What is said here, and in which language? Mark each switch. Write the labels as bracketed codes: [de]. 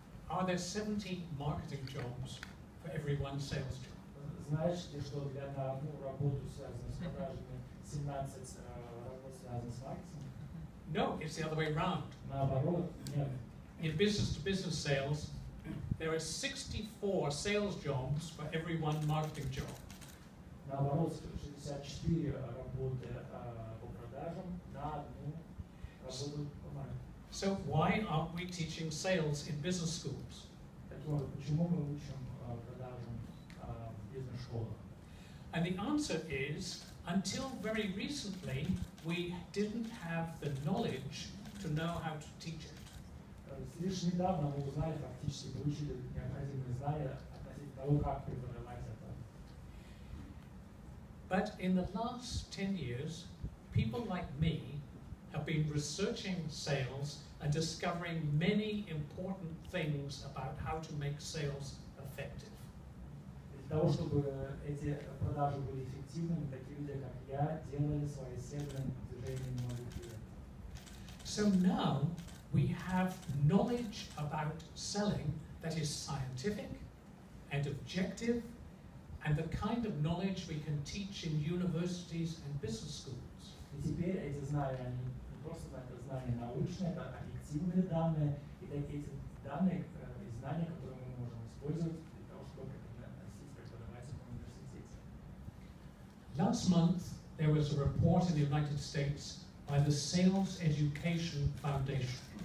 [en] Are there 70 marketing jobs for every one sales job? [ru] Знаешь ли, что для на одну работу, связанную с продажами, 17 работ связанных с маркетингом? [en] No, it's the other way around. [ru] Наоборот, нет. [en] In business-to-business sales, there are 64 sales jobs for every one marketing job. [ru] Наоборот, 64 работы по продажам на одну работу по маркетингу. [en] So why aren't we teaching sales in business schools? [ru] Почему мы учим продажам в бизнес-школах? [en] And the answer is, until very recently, we didn't have the knowledge to know how to teach it. [ru] Лишь недавно мы узнали, фактически получили необходимые знания относительно того, как преподавать это. [en] But in the last 10 years, people like me have been researching sales and discovering many important things about how to make sales effective. [ru] Для того, чтобы эти продажи были эффективными, такие люди, как я, делали свои исследования в течение многих лет. [en] So now we have knowledge about selling that is scientific and objective, and the kind of knowledge we can teach in universities and business schools. [ru] И теперь эти знания, они не просто знания научные, это объективные данные, и эти данные и знания, которые мы можем использовать для того, чтобы преподавать в университете. [en] Last month, there was a report in the United States by the Sales Education Foundation.